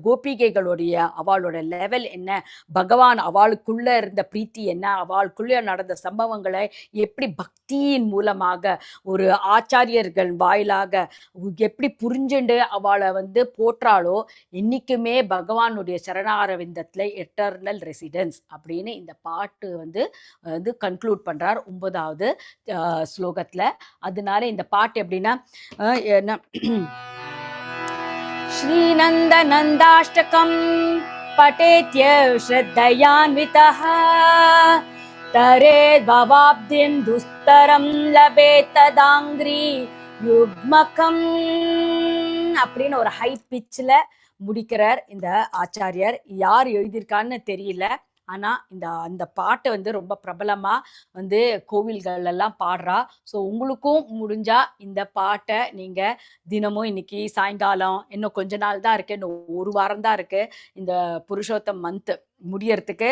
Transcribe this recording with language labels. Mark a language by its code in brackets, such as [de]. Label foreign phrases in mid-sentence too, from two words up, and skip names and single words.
[ta] கோபிகைகளுடைய அவளோட லெவல் என்ன, பகவான் அவளுக்குள்ள இருந்த பிரீத்தி என்ன, அவளுக்குள்ள நடந்த சம்பவங்களை எப்படி பக்தியின் மூலமாக ஒரு ஆச்சாரியர்கள் வாயிலாக எப்படி புரிஞ்சுண்டு அவளை வந்து போற்றாளோ இன்னைக்குமே பகவானுடைய சரணாரவிந்தத்துல [en] eternal residence [ta] அப்படின்னு இந்த பாட்டு வந்து கன்க்ளூட் பண்றார் 9வது ஸ்லோகத்துல. அதனால இந்த பாட்டு எப்படின்னா [sa] श्रीनन्दनन्दाष्टकं पठेत्य श्रद्धयान्वितः तरेद्भवाब्धिं दुस्तरं लभेत् तदाङ्घ्रि युग्मकम् [ta] அப்படின்னு ஒரு [en] high pitchil [ta] முடிக்கிறார் இந்த ஆச்சாரியர். யார் எழுதியிருக்கான்னு தெரியல, ஆனா அந்த பாட்டு வந்து ரொம்ப பிரபலமா வந்து கோவில்கள் எல்லாம் பாடுறா. ஸோ உங்களுக்கும் முடிஞ்சா இந்த பாட்டை நீங்க தினமும் இன்னைக்கு சாயங்காலம், இன்னும் கொஞ்ச நாள் தான் இருக்கு, இன்னும் ஒரு வாரம் தான் இருக்கு இந்த புருஷோத்தம் மந்த் முடியறதுக்கு.